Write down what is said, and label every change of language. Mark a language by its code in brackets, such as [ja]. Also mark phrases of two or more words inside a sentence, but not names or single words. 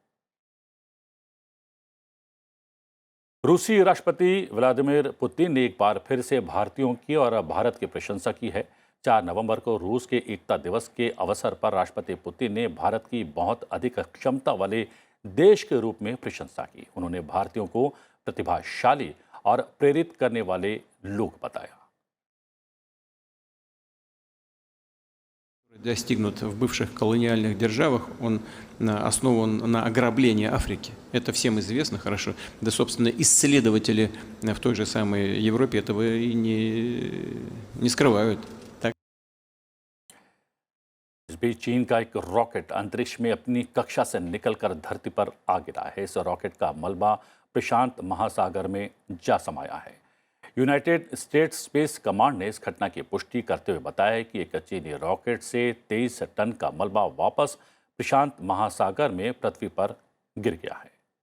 [hi] रूसी राष्ट्रपति व्लादिमीर पुतिन ने एक बार फिर से भारतीयों की और भारत की प्रशंसा की है। 4 नवंबर को रूस के एकता दिवस के अवसर पर राष्ट्रपति पुतिन ने भारत की बहुत अधिक क्षमता वाले देश के रूप में प्रशंसा की। उन्होंने भारतीयों को प्रतिभाशाली और प्रेरित करने वाले लोग बताया। [ru] Достигнут в бывших колониальных державах, он основан на ограблении Африки. Это всем известно хорошо. Да, собственно, исследователи в той же самой Европе этого и не скрывают. Так. [hi] इस बीच चीन का एक रॉकेट अंतरिक्ष में अपनी कक्षा से निकलकर धरती पर आ गिरा है। इस रॉकेट का मलबा प्रशांत महासागर में जा समाया है। यूनाइटेड स्टेट्स स्पेस कमांड ने इस घटना की पुष्टि करते हुए बताया कि एक चीनी रॉकेट से 23 टन का मलबा वापस प्रशांत महासागर में पृथ्वी पर गिर गया है।